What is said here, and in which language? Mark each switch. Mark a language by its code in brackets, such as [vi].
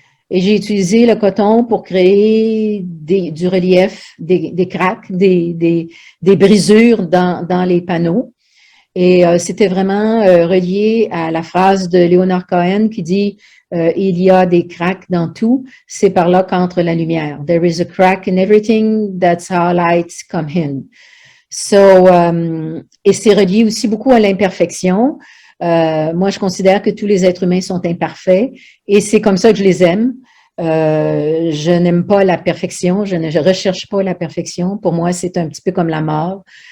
[fr] Et j'ai utilisé le coton pour créer du relief, des cracks, des brisures dans les panneaux. Et c'était vraiment relié à la phrase de Leonard Cohen qui dit il y a des cracks dans tout, c'est par là qu'entre la lumière. [en] There is a crack in everything, that's how lights come in. [fr] So, et c'est relié aussi beaucoup à l'imperfection. Moi, je considère que tous les êtres humains sont imparfaits et c'est comme ça que je les aime. Je n'aime pas la perfection, je ne recherche pas la perfection. Pour moi, c'est un petit peu comme la mort.